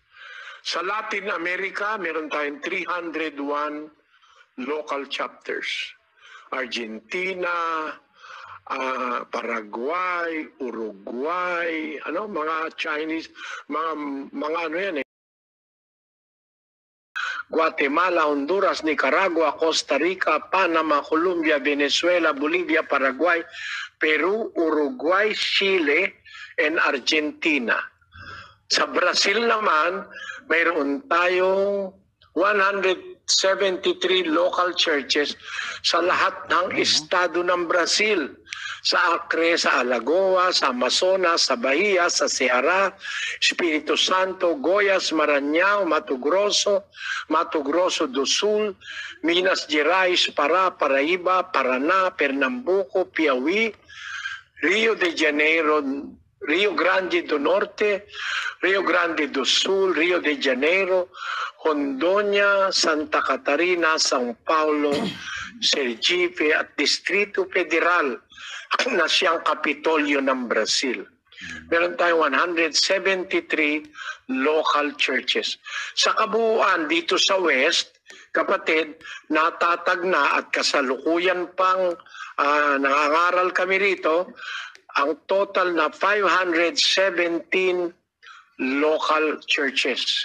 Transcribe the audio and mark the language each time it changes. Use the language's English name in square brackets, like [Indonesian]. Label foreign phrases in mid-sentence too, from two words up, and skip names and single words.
[Filipino] Sa Latin America, meron tayong 301 [English] local chapters. [Filipino] Argentina, Paraguay, Uruguay, mga Chinese, mga ano yan Guatemala, Honduras, Nicaragua, Costa Rica, Panama, Colombia, Venezuela, Bolivia, Paraguay, Peru, Uruguay, Chile, and Argentina. Sa Brazil naman, mayroon tayong 173 [English] local churches [Filipino] sa lahat ng estado ng Brazil. Sa Acre, sa Alagoas, sa Amazonas, sa Bahia, sa Ceará, Espiritu Santo, Goiás, Maranhão, Mato Grosso do Sul, Minas Gerais, Pará, Paraíba, Paraná, Pernambuco, Piauí, Rio de Janeiro, Rio Grande do Norte, Rio Grande do Sul, Rio de Janeiro, Hondonia, Santa Catarina, São Paulo, Sergipe at Distrito Federal na siyang Kapitolyo ng Brazil. Meron tayong 173 [English] local churches. [Filipino] Sa kabuuan dito sa West, kapatid, natatag na at kasalukuyan pang nangangaral kami rito, ang total na 517 [English] local churches.